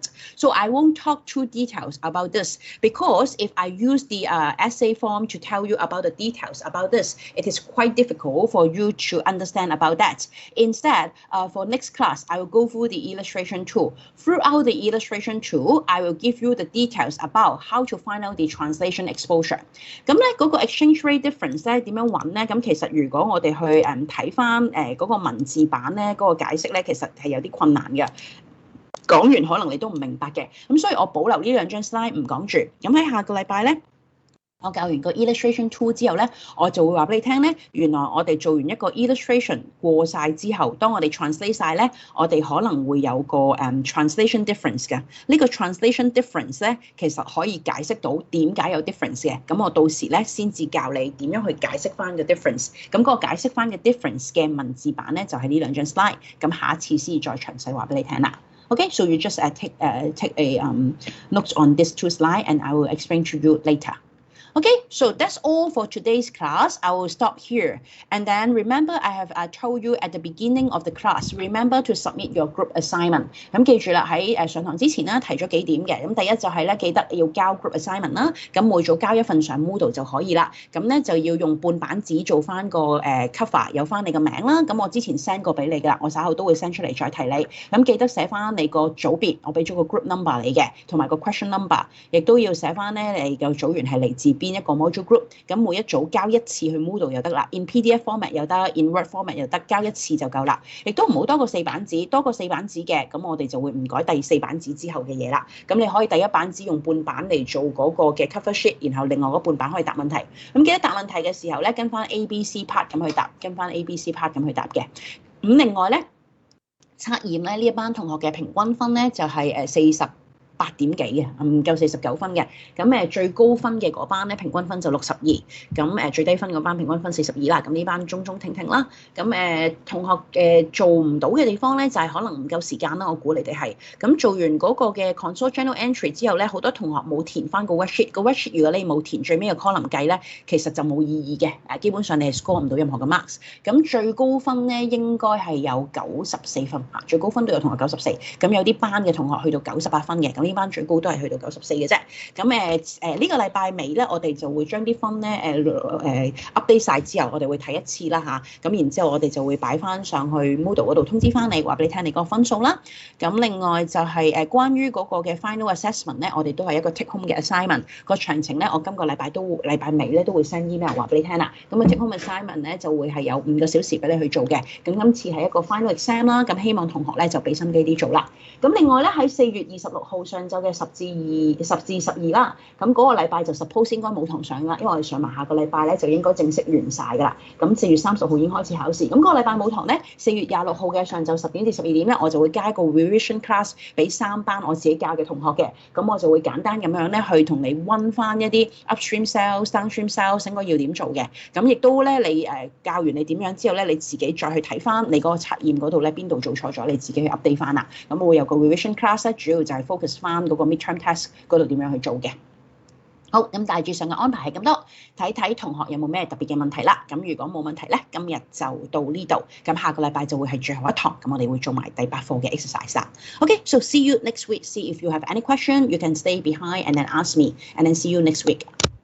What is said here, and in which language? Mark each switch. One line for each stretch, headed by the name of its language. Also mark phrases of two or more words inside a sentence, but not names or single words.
English: So I won't talk too details about this because if I use the essay form to tell you about the details about this, it is quite difficult for you to understand about that. Instead, for next class, I will go through the illustration tool. Throughout the illustration tool, I will give you the details about how to find out the translation exposure.
Cantonese: 咁咧嗰個
English: exchange rate difference
Cantonese: 咧點樣揾咧？咁其實如果我哋去睇翻嗰個文字版咧，嗰個解釋咧，其實係有啲困難嘅。講完可能你都唔明白嘅，咁所以我保留呢兩張 slide 唔講住。咁喺下個禮拜咧，我教完個
English: illustration tool
Cantonese: 之後咧，我就會話俾你聽咧，原來我哋做完一個 illustration 過晒之後，當我哋 translate 晒咧，我哋可能會有個
English: translation difference
Cantonese: 嘅。呢個
English: translation difference
Cantonese: 咧，其實可以解釋到點解有 difference 嘅。咁我到時咧先至教你點樣去解釋翻個 difference。咁嗰個解釋翻嘅 difference 嘅文字版咧，就係呢兩張 slide。咁下一次先再詳細話俾你聽啦。
English: Okay, so you just take a notes on these two slides, and I will explain to you later. Okay, so that's all for today's class. I will stop here. And then remember, I have told you at the beginning of the class, remember to submit your group assignment.
Cantonese: 咁記住啦，喺上堂之前咧提咗幾點嘅。咁第一就係咧記得要交
English: group assignment
Cantonese: 啦。咁每組交一份上 Moodle 就可以啦。咁咧就要用半版紙做翻個cover， 有翻你個名啦。咁我之前 send 過俾你㗎啦，我稍後都會 send 出嚟再提你。咁記得寫翻你個組別，我俾咗個
English: group number
Cantonese: 你嘅，同埋個
English: question number，
Cantonese: 亦都要寫翻咧你個組員係嚟自邊一個
English: module group，
Cantonese: 咁每一組交一次去 Moodle 就得啦 ，
English: in PDF format
Cantonese: 又得 ，
English: in Word format
Cantonese: 又得，交一次就夠啦。亦都唔好多過4版紙，多過4版紙嘅，咁我哋就會唔改第4版紙之後嘅嘢啦。咁你可以第1版紙用半版嚟做嗰個嘅
English: cover sheet，
Cantonese: 然後另外嗰半版可以答問題。咁記得答問題嘅時候咧，跟翻
English: A、B、C part
Cantonese: 咁去答，跟翻
English: A、B、C part
Cantonese: 咁去答嘅。咁另外咧，測驗咧呢一班同學嘅平均分咧就係48點幾嘅，唔夠49分嘅。咁最高分嘅嗰班咧平均分就62，咁最低分嗰班平均分42啦。咁呢班中中停停啦。咁同學做唔到嘅地方咧就係可能唔夠時間啦。我估你哋係咁做完嗰個嘅
English: console journal entry
Cantonese: 之後咧，好多同學冇填翻個 worksheet。個 worksheet 如果你冇填最尾嘅 column 計咧，其實就冇意義嘅。基本上你係 score 唔到任何嘅 marks。咁最高分咧應該係有94分嚇，最高分都有同學94。咁有啲班嘅同學去到98分嘅。咁呢班最高都係去到94嘅啫。咁呢個禮拜尾咧，我哋就會將啲分咧update 晒之後，我哋會睇一次啦嚇。咁然之後我哋就會擺翻上去 Moodle 嗰度通知翻你，話俾你聽你個分數啦。咁另外就係關於嗰個嘅
English: final assessment
Cantonese: 咧，我哋都係一個
English: take home
Cantonese: 嘅 assignment。個詳情咧，我今個禮拜尾咧都會
English: send email
Cantonese: 話俾你聽啦。咁
English: take home assignment
Cantonese: 咧就會係有5個小時俾你去做嘅。咁今次係一個
English: final exam
Cantonese: 啦，咁希望同學咧就俾心機啲做啦。咁另外咧喺4月26號上晝嘅10至12啦，咁嗰個禮拜就 suppose 應該冇堂上啦，因為我哋上埋下個禮拜咧就應該正式完晒㗎啦。咁4月30號已經開始考試，咁嗰個禮拜冇堂咧，4月26號嘅上晝10點至12點咧，我就會加一個
English: revision class
Cantonese: 俾3班我自己教嘅同學嘅，咁我就會簡單咁樣咧去同你溫翻一啲
English: upstream cells、 downstream cells
Cantonese: 應該要點做嘅，咁亦都咧你教完你點樣之後咧，你自己再去睇翻你嗰個測驗嗰度咧邊度做錯咗，你自己去 update 翻啦。咁我會有個 revision class 咧，主要就係 focus 翻嗰個
English: midterm test
Cantonese: 嗰度點樣去做嘅。好，咁大致上嘅安排係咁多，睇睇同學有冇咩特別嘅問題啦。咁如果冇問題咧，今日就到呢度。咁下個禮拜就會係最後一堂，咁我哋會做埋第8課嘅 exercise 啦。
English: Okay, so see you next week. See if you have any question, you can stay behind and then ask me, and then see you next week.